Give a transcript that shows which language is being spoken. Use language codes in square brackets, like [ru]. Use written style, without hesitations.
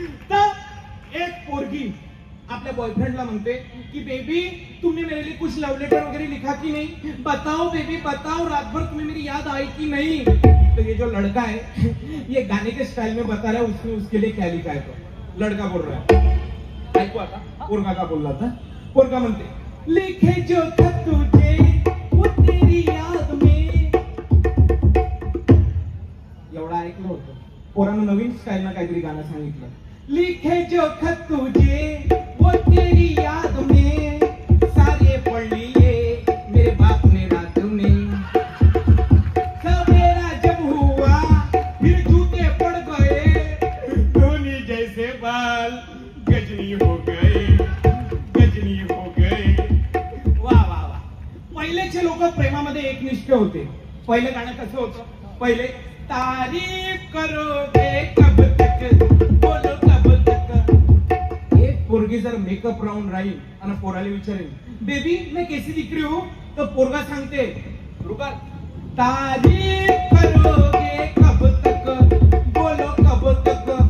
[mr] तो एक पोरगी अपने बॉयफ्रेंडला म्हणते कि [hi] बेबी तुमने मेरे लिए कुछ लव लेटर वगैरह लिखा कि नहीं, बताओ बेबी बताओ, रात भर तुम्हें मेरी याद आई कि नहीं. तो ये जो लड़का है ये गाने के स्टाइल में बता रहा है उसने उसके लिए क्या लिखा है. तो लड़का बोल रहा है, [mr] ऐकू आता पोरगा का बोलला था. पोरगा म्हणते [hi] लिखे जो खत तुझे वो तेरी याद में. [mr] एवढा ऐकलं होतं. पोरानं नवीन स्टाईल ना काहीतरी गाणं सांगितलं. [hi] लिखे जो खत तुझे वो तेरी याद में, सारे पढ़ लिए मेरे बाप ने रात में, सवेरा जब हुआ फिर जूते पड़ गए, धोनी जैसे बाल गजनी हो गए, गजनी हो गए. वाह वाह वाह. [mr] पहिलेचे लोक प्रेमामध्ये एकनिष्ठ होते. पहिलं गाणं कसं होतं, [hi] पहिले तारीफ करोगे कब तक, [mr] बोलो कब तक. एक पोरगी जर मेकअप राहून राहील आणि पोराला विचारेल [hi] बेबी मैं कैसी दिख रही हूँ, [mr] तो पोरगा सांगते रुका [hi] तारीफ करोगे कब तक, [mr] बोलो कब तक.